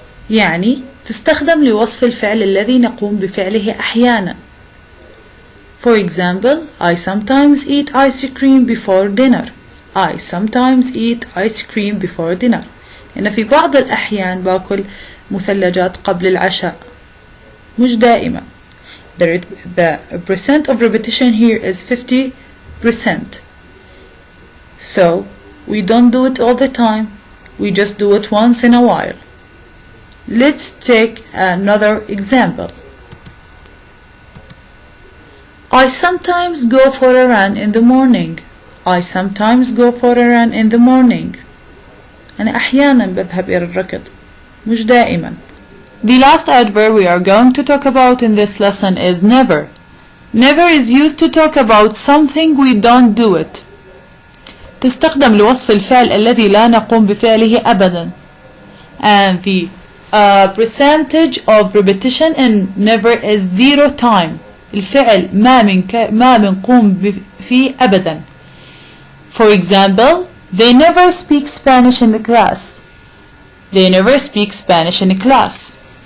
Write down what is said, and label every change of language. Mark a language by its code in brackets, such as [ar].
[ar] يعني تستخدم لوصف الفعل الذي نقوم بفعله أحيانا. [en] For example, I sometimes eat ice cream before dinner. I sometimes eat ice cream before dinner. [ar] إن في بعض الأحيان باكل مثلجات قبل العشاء. مش دائما. [en] The percent of repetition here is 50%. So, we don't do it all the time. We just do it once in a while. Let's take another example. I sometimes go for a run in the morning. I sometimes go for a run in the morning. [ar] أنا أحيانا بذهب إلى الركض. مش دائما. [en] The last adverb we are going to talk about in this lesson is never. Never is used to talk about something we don't do it. [ar] تستخدم لوصف الفعل الذي لا نقوم بفعله أبدا. [en] And the percentage of repetition in never is 0 time. [ar] الفعل ما بنقوم فيه أبدا. [en] For example, they never speak Spanish in the class. They never speak Spanish in the class.